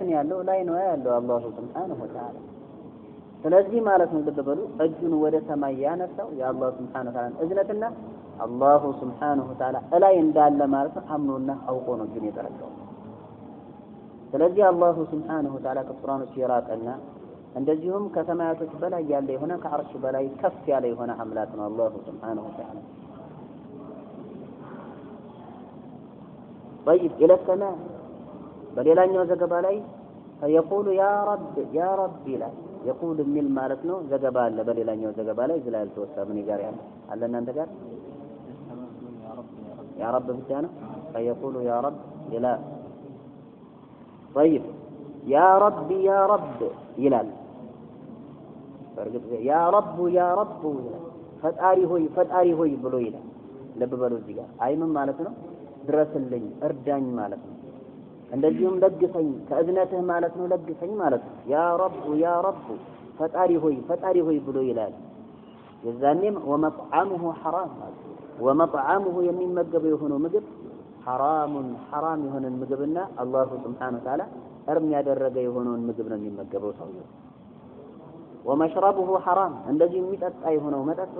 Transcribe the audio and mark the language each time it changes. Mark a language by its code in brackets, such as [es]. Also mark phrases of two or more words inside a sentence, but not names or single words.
[am] ነው ያለው ላይ ነው ያለው አላህ [ar] سبحانه وتعالى [am] ስለዚህ ማለት ነው ልብ በሉ እጁን ወደ ሰማይ ያነሳው የአላህ [ar] سبحانه وتعالى [am] እዝነትና አላህ [ar] سبحانه وتعالى [am] ላይ እንዳለ ማለት አምኖና አውቆ ነው ግን የተረዳው ስለዚህ አላህ [ar] سبحانه وتعالى [am] ከቁርአኑ ሲራቀና እንደዚሁም ከሰማያቶች በላይ ያለ የሆነ ከአርሽ በላይ ከፍ ያለ የሆነ አምላክ ነው አላህ [ar] سبحانه وتعالى طيب الى السماء [am] በሌላኛው ዘገባ ላይ [ar] فيقول يا رب لا يقول من [am] ማለት ነው ዘገባ አለ በሌላኛው ዘገባ ላይ ዝላ ያልተወሰነ ምን ጋር ያለ አለ እናንተ ጋር [ar] يا رب [am] ብቻ ነው [ar] فيقول يا رب لا طيب يا رب [am] ይላል በርግጥ [ar] يا رب [am] ይላል ፈጣሪ ሆይ ብሎ ይላል ልብ በሉ እዚህ ጋር አይምን ማለት ነው ድረስልኝ እርዳኝ ማለት ነው እንደዚሁም ለግሰኝ ከእዝነትህ ማለት ነው ለግሰኝ ማለት ነው [ar] يا رب [am] ፈጣሪ ሆይ ብሎ ይላል የዛኔም [ar] ومطعمه حرام ومطعمه [am] የሚመገበው የሆነው ምግብ ሐራም የሆነን ምግብና አላህ [ar] سبحانه وتعالى [am] እርም ያደረገ የሆነውን ምግብ ነው የሚመገበው ሰውየው [ar] ومشربه حرام [am] እንደዚህ የሚጠጣ የሆነው መጠጥም